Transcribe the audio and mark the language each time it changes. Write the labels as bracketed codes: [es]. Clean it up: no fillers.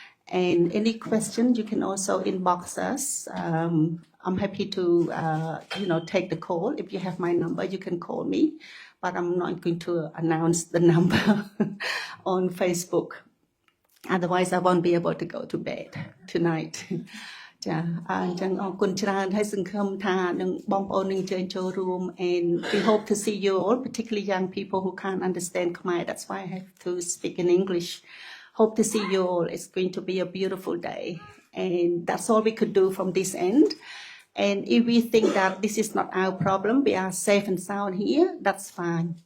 [en] And any question, you can also inbox us. I'm happy to, take the call. If you have my number, you can call me, but I'm not going to announce the number on Facebook. Otherwise, I won't be able to go to bed tonight. [km] ចាអញ្ចឹងអរគុណច្រើនហើយសង្ឃឹមថានឹងបងប្អូននឹងជើញចូលរួម [en] and we hope to see you all, particularly young people who can't understand Khmer. That's why I have to speak in English. Hope to see you all. It's going to be a beautiful day, and that's all we could do from this end. And if we think that this is not our problem, we are safe and sound here, that's fine.